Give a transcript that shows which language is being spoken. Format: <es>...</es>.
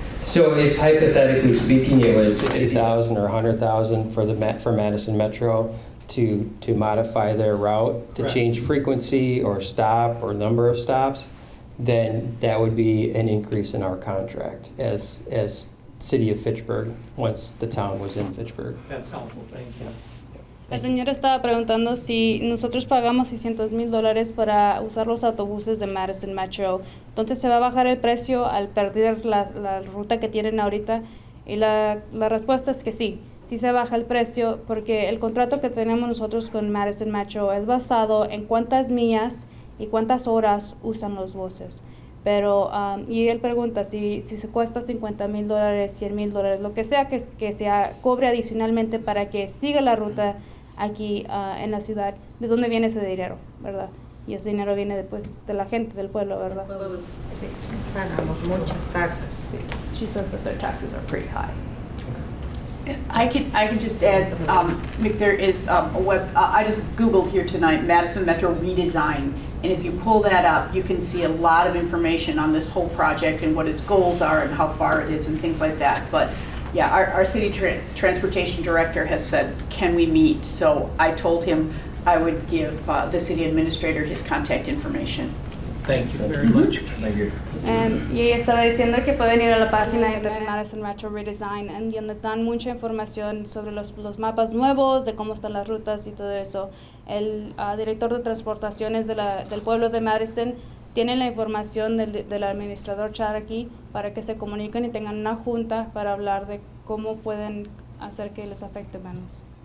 <en>So if hypothetically speaking, it was $50,000 or $100,000 for Madison Metro to modify their route, to change frequency or stop or number of stops, then that would be an increase in our contract as City of Fitchburg once the town was in Fitchburg. That's helpful. Thank you.</en> <es>El señor estaba preguntando si nosotros pagamos $600,000 para usar los autobuses de Madison Metro, entonces se va a bajar el precio al perder la ruta que tienen ahorita, y la respuesta es que sí se baja el precio porque el contrato que tenemos nosotros con Madison Metro es basado en cuántas millas y cuántas horas usan los buses. Pero, y él pregunta si se cuesta $50,000, $100,000, lo que sea que se cobre adicionalmente para que siga la ruta aquí en la ciudad, ¿de dónde viene ese dinero, verdad? Y ese dinero viene después de la gente, del pueblo, ¿verdad? Sí, pagamos muchas taxas.</es> <en>She says that their taxes are pretty high. I can just add, Mick, there is a web, I just Googled here tonight, Madison Metro redesign, and if you pull that up, you can see a lot of information on this whole project and what its goals are and how far it is and things like that. But yeah, our city transportation director has said, can we meet? So I told him I would give the city administrator his contact information. Thank you very much. Thank you.</en> <es>Y ella estaba diciendo que pueden ir a la página de internet Madison Metro Redesign, en donde dan mucha información sobre los mapas nuevos, de cómo están las rutas y todo eso. El director de transportaciones del pueblo de Madison tiene la información del administrador Chad aquí para que se comuniquen y tengan una junta para hablar de cómo pueden hacer que les afecte menos.</es>